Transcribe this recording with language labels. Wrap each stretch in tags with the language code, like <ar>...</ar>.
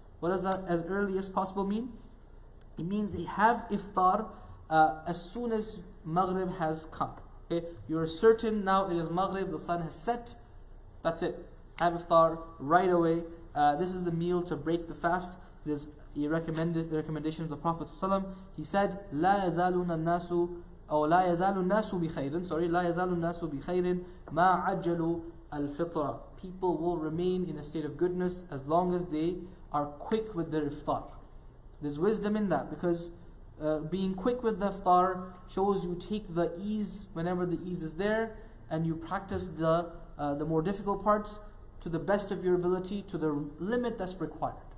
<en>What does that as early as possible mean? It means they have iftar as soon as Maghrib has come. Okay, you're certain now it is Maghrib, the sun has set. That's it. Have iftar right away. This is the meal to break the fast. It is a recommendation of the Prophet ﷺ. He said,</en> <ar>لا يزال الناس بخير. لا يزال الناس بخير ما عجلوا الفطرة.</ar> <en>People will remain in a state of goodness as long as they are quick with their iftar. There's wisdom in that, because being quick with the iftar shows you take the ease whenever the ease is there, and you practice the more difficult parts to the best of your ability, to the limit that's required.</en>